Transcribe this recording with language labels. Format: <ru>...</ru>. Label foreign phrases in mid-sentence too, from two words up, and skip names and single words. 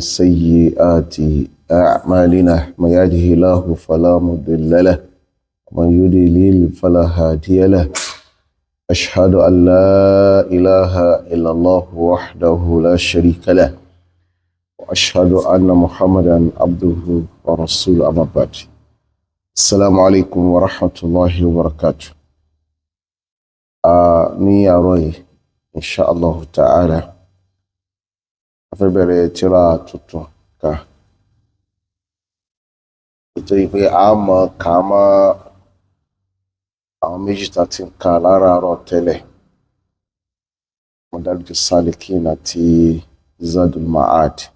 <ar>سيئات أعمالنا من يهده الله فلا مضل له ومن يضلل فلا هادي له أشهد أن لا إله إلا الله وحده لا شريك له وأشهد أن محمدا عبده ورسوله أما بعد السلام عليكم ورحمة الله وبركاته</ar> <yo>ní àárọ̀ yìí</yo> <ar>إن شاء الله تعالى</ar> <yo>a fẹ́ bẹ̀rẹ̀ tírà tuntun kan nítorí pé a mọ̀ ká mọ́ àwọn méjì tá ti ń ka láràárọ̀ tẹ́lẹ̀ Madarij as-Salikin àti Zadul Ma'ad</yo>